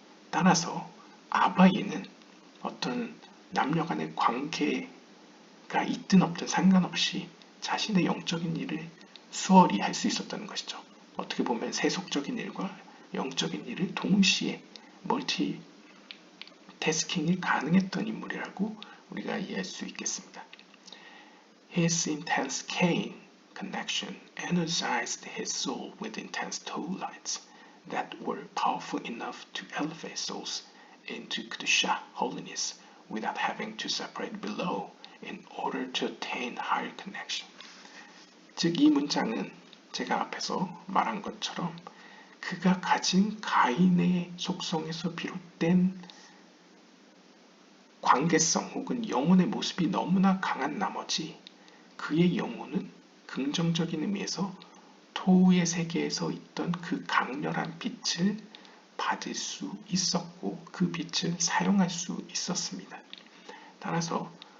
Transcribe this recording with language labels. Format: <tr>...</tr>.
<ko>따라서 아바예는 어떤 남녀 간의 관계가 있든 없든 상관없이 자신의 영적인 일을 수월히 할 수 있었다는 것이죠. 어떻게 보면 세속적인 일과 영적인 일을 동시에 멀티태스킹이 가능했던 인물이라고 우리가 이해할 수 있겠습니다.</ko> <en>His intense Cain connection energized his soul with intense Tohu lights that were powerful enough to elevate souls into Kedusha, holiness, without having to separate below in order to attain higher connection.</en> <ko>즉 이 문장은 제가 앞에서 말한 것처럼 그가 가진 가인의 속성에서 비롯된 관계성 혹은 영혼의 모습이 너무나 강한 나머지 그의 영혼은 긍정적인 의미에서 토우의 세계에서 있던 그 강렬한 빛을 받을 수 있었고 그 빛을 사용할 수 있었습니다. 따라서</ko>